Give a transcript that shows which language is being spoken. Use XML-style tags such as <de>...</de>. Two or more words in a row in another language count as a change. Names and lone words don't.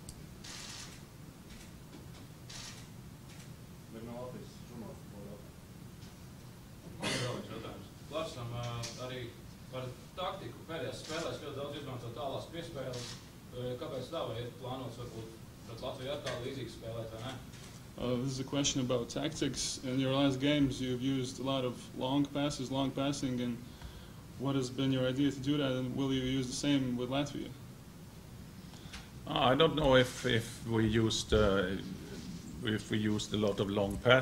<lv>Larsam, arī par taktiku pēdējās spēlēs ļoti daudz izmanto tālās piespēles. Kāpēc tā, vai ir plānots varbūt pret Latviju atkal līdzīgi spēlēt, vai ne?</lv> <en>This is a question about tactics. In your last games, you've used a lot of long passes, long passing, and what has been your idea to do that, and will you use the same with Latvia? I don't know if we used a lot of long passes.</en>